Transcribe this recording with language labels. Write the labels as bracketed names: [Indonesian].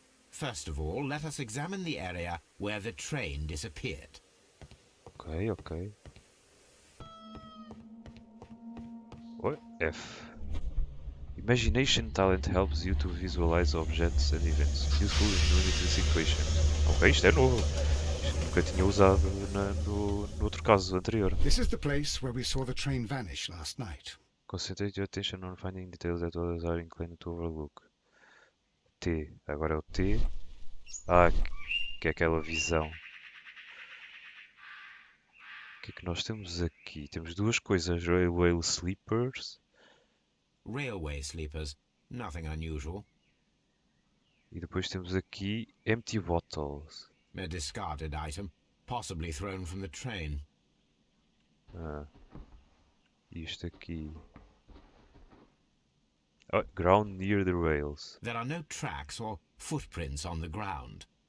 [English] First of all, let us examine the area where the train disappeared. Ok, ok. Oi, F. Imagination talent helps you to visualize objects and events. Useful in limited situations. [Portuguese] Ok, isto é novo. Isto nunca tinha usado no outro caso anterior. [English] This is the place where we saw the train vanish last night. Concentrate your attention on finding details that others are inclined to overlook. [Portuguese] T. Agora é o T. Ah, que é aquela visão. O que é que nós temos aqui? Temos duas coisas. Railway Sleepers. [English] Railway sleepers, nothing unusual. [Portuguese] E depois temos aqui Empty Bottles. [English] A discarded item, possibly thrown from the train. [Portuguese] Ah. Isto aqui. [English] Oh, ground near the rails. There are no tracks or footprints on the ground.